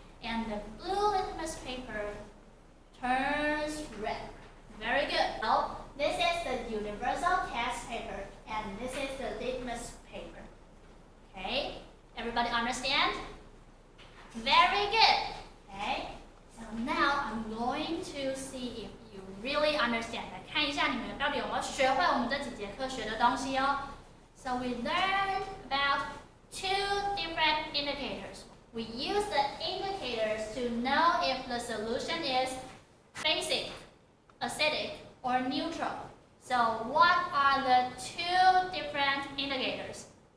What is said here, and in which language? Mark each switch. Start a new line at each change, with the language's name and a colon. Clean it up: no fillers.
English: And the blue litmus paper turns red. Very good. So this is the universal test paper and this is the litmus paper. Okay? Everybody understand? Very good. Okay? So now I'm going to see if you really understand.
Chinese: 来看一下你们到底有没有学会我们这几节课学的东西哦。
English: So we learned about 2 different indicators. We use the indicators to know if the solution is basic, acidic, or neutral. So what are the 2 different indicators?